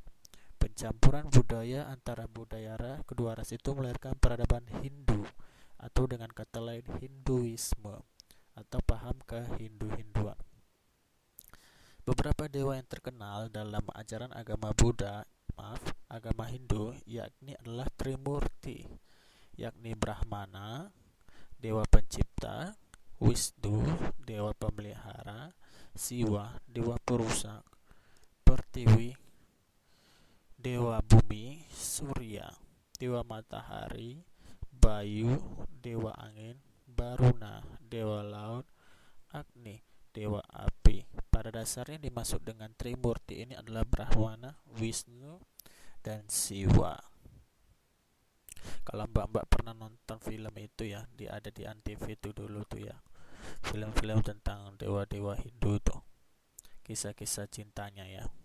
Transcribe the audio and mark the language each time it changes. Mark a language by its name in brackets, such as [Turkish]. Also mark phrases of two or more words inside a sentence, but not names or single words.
[Indonesian] Pencampuran budaya antara budaya kedua ras itu melahirkan peradaban Hindu atau dengan kata lain Hinduisme atau paham kehindu-hinduan. Beberapa dewa yang terkenal dalam ajaran agama agama Hindu yakni adalah Trimurti, yakni Brahmana, dewa pencipta, Wisnu, dewa pemelihara, Siwa, dewa perusak, Pertiwi, dewa bumi, Surya, dewa matahari, Bayu, dewa angin, Baruna, dewa laut, Agni, dewa api. Pada dasarnya dimaksud dengan Trimurti ini adalah Brahmana, Wisnu, dan Siwa. Kalau mbak-mbak pernah nonton film itu ya, ada di Antv itu dulu tuh ya, film-film tentang dewa-dewa Hindu tuh, kisah-kisah cintanya ya.